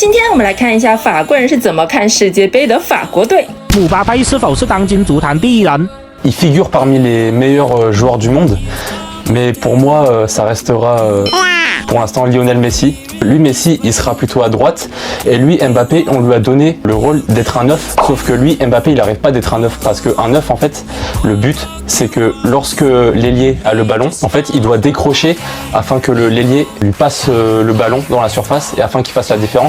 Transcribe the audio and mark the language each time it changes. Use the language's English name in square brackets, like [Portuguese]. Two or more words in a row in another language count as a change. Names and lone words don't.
[Chinese] 今天我们来看一下法国人是怎么看世界杯的法国队。姆巴佩是否是当今足坛第一人？ [French] Il figure parmi les meilleurs joueurs du monde, mais pour moi, ça restera pour l'instant Lionel Messi. Lui, Messi, il sera plutôt à droite, et lui, Mbappé, on lui a donné le rôle d'être un neuf, sauf que lui, Mbappé, il n'arrive pas d'être un neuf, parce qu'un neuf, en fait, le but, c'est que lorsque l'ailier a le ballon, en fait, il doit décrocher afin que l'ailier lui passe le ballon dans la surface, et afin qu'il fasse la différence.